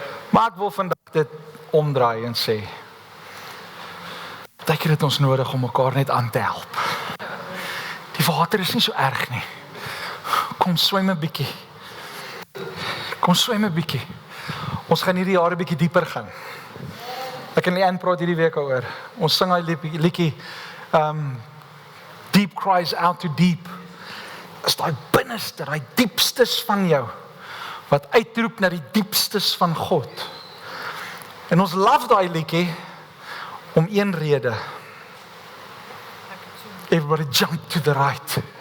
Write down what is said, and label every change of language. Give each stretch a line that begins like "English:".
Afrikaans: Maar ek wil vandag dit omdraai en sê, dat het ons nodig om mekaar net aan te help. Die water is nie so erg nie. Kom swem 'n bietjie. Kom swem 'n bietjie. Ons gaan hierdie jaar 'n bietjie dieper gaan. Ek en Leanne praat hierdie week oor. Ons sing hy liedjie
English: Deep cries out to deep.
Afrikaans: Is daai binneste, daai diepstes van jou wat uitroep na die diepstes van God. En ons love daai liedjie om een rede.
English: Everybody jump to the right.